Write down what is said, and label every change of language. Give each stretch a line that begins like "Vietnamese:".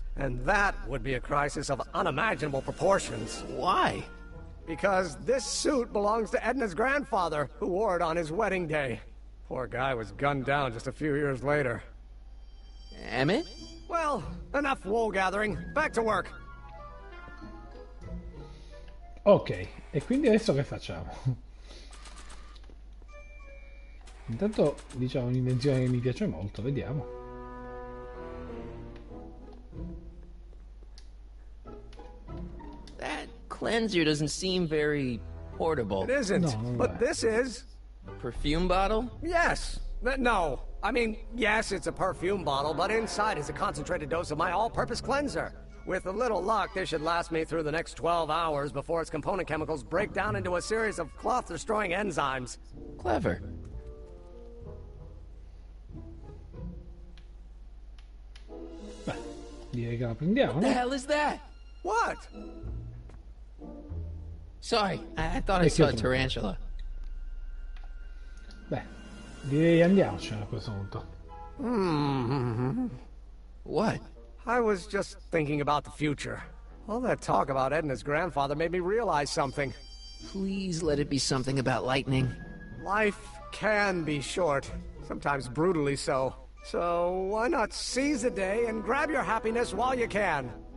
English: And that would be a crisis of unimaginable proportions. Why? Because this suit belongs to Edna's grandfather, who wore it on his wedding day. Poor guy was gunned down just a few years later. Emmett? Well, enough wool gathering. Back to work.
Italian: Ok, e quindi adesso che facciamo? Intanto diciamo un'invenzione che mi piace molto, vediamo.
English: That cleanser doesn't seem very portable. It isn't, but this is. Perfume bottle? Yes. No. I mean, yes, it's a perfume bottle, but inside is a concentrated dose of my all-purpose cleanser. With a little luck, this should last me through the next 12 hours before its component chemicals break down into a series of cloth-destroying enzymes. Clever.
Italian: Beh, direi che la prendiamo,
English: What the hell is that? What? Sorry, I thought I saw a tarantula.
Italian: Beh, direi andiamocene a questo punto.
English: What? I was just thinking about the future. All that talk about Edna's grandfather made me realize something. Please let it be something about lightning. Life can be short, sometimes brutally so. So why not seize the day and grab your happiness while you can?